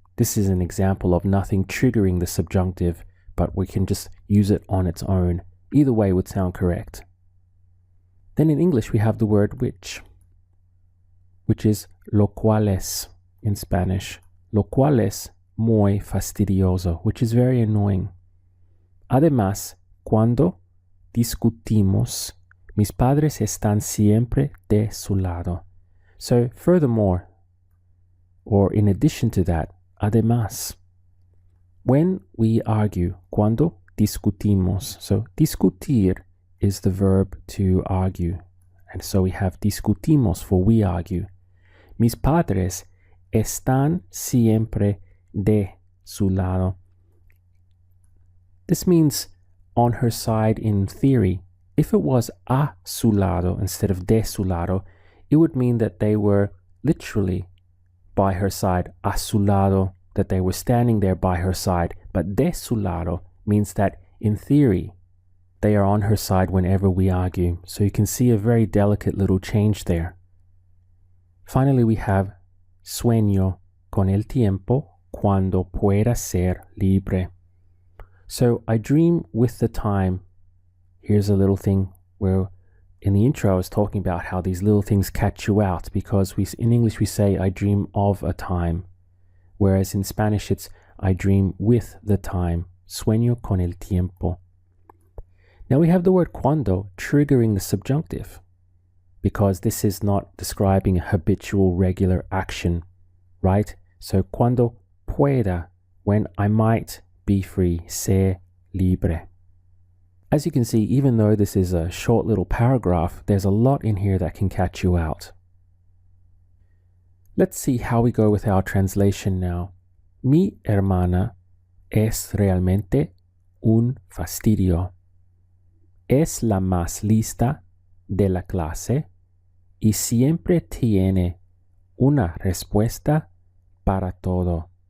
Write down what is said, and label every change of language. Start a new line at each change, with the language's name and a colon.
English: This is an example of nothing triggering the subjunctive, but we can just use it on its own. Either way would sound correct. Then in English, we have the word which is
Spanish: lo cual es
English: in Spanish.
Spanish: Lo cual es muy fastidioso,
English: which is very annoying.
Spanish: Además, cuando discutimos, mis padres están siempre de su lado.
English: So, furthermore, or in addition to that,
Spanish: además,
English: when we argue,
Spanish: cuando discutimos,
English: so discutir is the verb to argue. And so we have discutimos for we argue.
Spanish: Mis padres están siempre de su lado.
English: This means on her side in theory. If it was
Spanish: a su lado
English: instead of
Spanish: de su lado,
English: it would mean that they were literally by her side, a su lado, that they were standing there by her side. But de su lado means that in theory, they are on her side whenever we argue. So you can see a very delicate little change there. Finally, we have
Spanish: sueño con el tiempo cuando pueda ser libre.
English: So I dream with the time. Here's a little thing where in the intro I was talking about how these little things catch you out, because in English we say I dream of a time, whereas in Spanish it's I dream with the time.
Spanish: Sueño con el tiempo.
English: Now we have the word cuando triggering the subjunctive, because this is not describing a habitual regular action, right? So
Spanish: cuando pueda,
English: when I might be free,
Spanish: ser libre.
English: As you can see, even though this is a short little paragraph, there's a lot in here that can catch you out. Let's see how we go with our translation now.
Spanish: Mi hermana es realmente un fastidio. Es la más lista de la clase y siempre tiene una respuesta para todo.